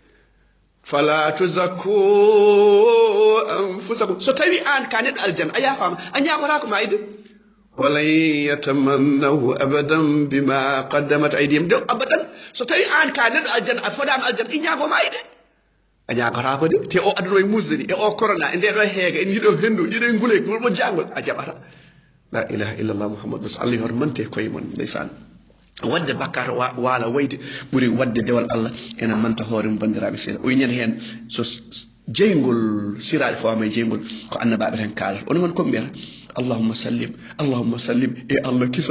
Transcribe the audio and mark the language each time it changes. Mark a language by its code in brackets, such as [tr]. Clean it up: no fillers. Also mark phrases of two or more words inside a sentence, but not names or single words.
[ar] فلا تزكوا أنفسكم [ff] so tawi an ka neɗɗo aljanna a yafama a ñakorako ma ide [ar] ولن يتمنوه أبدا بما قدمت أيديهم [ff] de abadan so tawi an ka neɗɗo aljanna a foɗama aljanna i ñagoma ide a ñagotako de te o aduna e musdani e o corona e ndeɗo heega en yiɗo hendu yiɗo ngule ɗo jangol a jaɓata [ar] لا إله إلا الله محمد رسول الله [ff] hoto mante koye mon ndeysan wadde bakkata waala wayde ɓuuri wadde dewal Allah ena manta hoore mum bandiraɓe seeɗa o yiñani hen so jeygol siraɗe fawama e jeygol ko annabaɓe tan kalata on gon koɓe mbiyata [ar] اللهم سلم [ff] e Allah